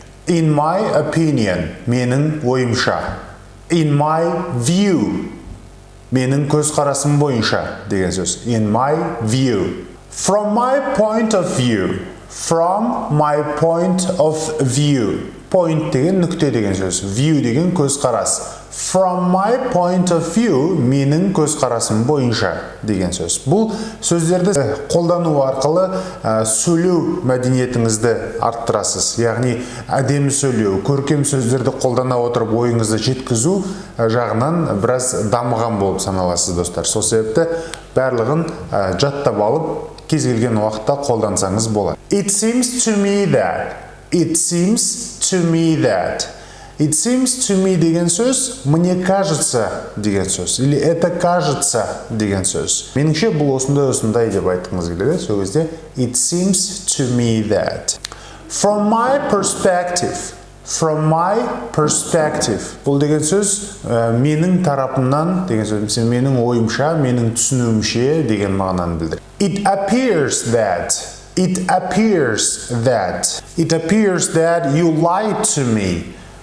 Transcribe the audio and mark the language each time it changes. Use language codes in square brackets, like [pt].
[en] In my opinion, [kk] менің ойымша. [en] In my view, [kk] менің көзқарасым бойынша деген сөз. [en] In my view. From my point of view. From my point of view. [kk] Point деген нүкте деген сөз. View деген көзқарас. [en] From my point of view, [kk] менің көзқарасым бойынша деген сөз. Бұл сөздерді қолдану арқылы сөйлеу мәдениетіңізді арттырасыз. Яғни әдемі сөйлеу, көркем сөздерді қолдана отырып ойыңызды жеткізу жағынан біраз дамыған болып саналасыз достар. Сол себепті барлығын жаттап алып, кез келген уақытта қолдансаңыз болады. [en] It seems to me that. It seems to me that. It seems to me [kk] деген сөз, [ru] мне кажется [kk] деген сөз, [ru] или это кажется [kk] деген сөз. Меніңше бұл осындай деп айтқыңыз келеді. Сол кезде [en] it seems to me that. From my perspective. From my perspective. [kk] Бұл деген сөз менің тарапымнан деген сөз, менің ойымша, менің түсінуімше деген мағынаны білдіреді. [en] It appears that. It appears that. It appears that you lied to me.